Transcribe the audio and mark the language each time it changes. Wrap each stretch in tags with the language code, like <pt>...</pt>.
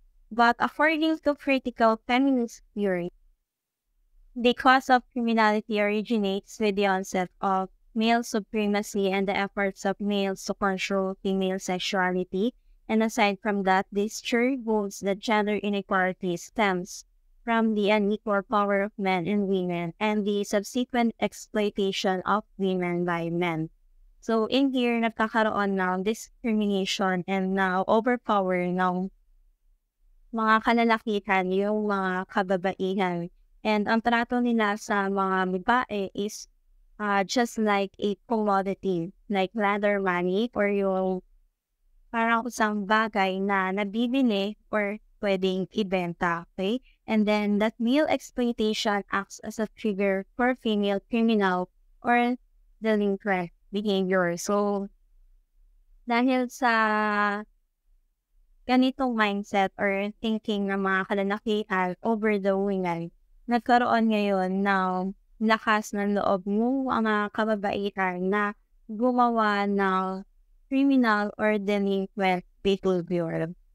<en>But according to critical feminist theory, the cause of criminality originates with the onset of male supremacy and the efforts of males to control female sexuality. And aside from that, this theory holds that gender inequality stems from the unequal power of men and women and the subsequent exploitation of women by men.</en> <tl>So in here, nagkakaroon ng discrimination and now overpower ng mga kalalakihan, yung mga kababaihan. And ang trato nila sa mga babae</tl> <en>is just like a commodity, like ladder money</en> <tl>or yung parang isang bagay na nabibili or pwedeng ibenta, okay?</tl> <en>And then that male exploitation acts as a trigger for female criminal or delinquent behavior.</en> <tl>So, dahil sa ganitong mindset or thinking ng mga kalalakihan over the women, nagkaroon ngayon ng lakas ng loob ng mga kababaihan na gumawa ng criminal or delinquent behavior.</tl>